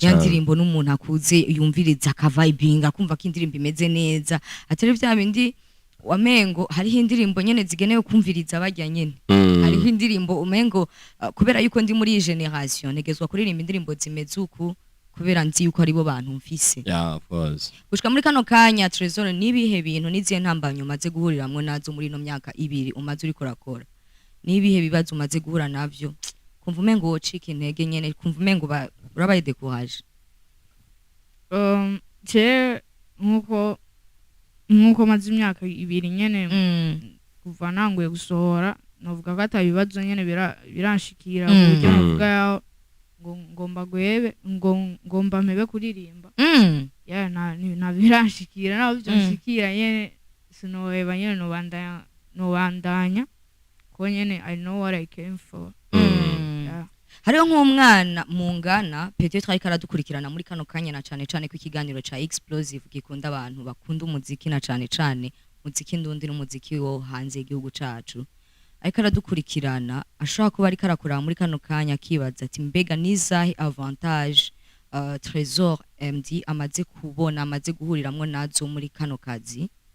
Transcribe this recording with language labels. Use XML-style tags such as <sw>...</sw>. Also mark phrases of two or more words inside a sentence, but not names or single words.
<rn>yandirimbo n'umuntu akuze yumviriza akavibinga kumva ko indirimbo imeze neza atari bya bindi wamengo hariho indirimbo nyene zigenewe kumviriza bajya nyene hariho indirimbo umengo kubera yuko ndi muri generation negezwa kuririmba indirimbo zimeze uku kubera nzi yuko aribo bantu mfise</rn> <en>of course</en> <rn>gushika muri kano kanya Trésor nibihe bintu niziye ntambanyo maze guhuriramwe nazo muri no myaka 2 umaze uri korakora nibihe bibazo umaze guhura navyo kumva umengo wocika intege nyene kumva umengo urabaye décourage nkuko maze imyaka 2 nyene kuva nanguye gusohora novuga ko atabibazo nyene biranshikira buryo novuga ngomba gwebe ngomba mebe kuririmba na biranshikira naho byanshikira nyene sinoheba nyene nobandanya ko nyene</rn> <en>I know what I came for</en> <rn>hariho nk'umwana mungana peut-être ariko aradukurikirana muri kano kanya na cane ku ikiganiro ca Explosive gikunda abantu bakunda umuziki na cane muziki ndundi n'umuziki wo hanze y'igihugu cacu ariko aradukurikirana ashobora kuba ariko arakora muri kano kanya kibaza ati mbega nizahe avantage Trésor MD amaze kubona amaze guhuriramwe nazo muri kano kazi</rn>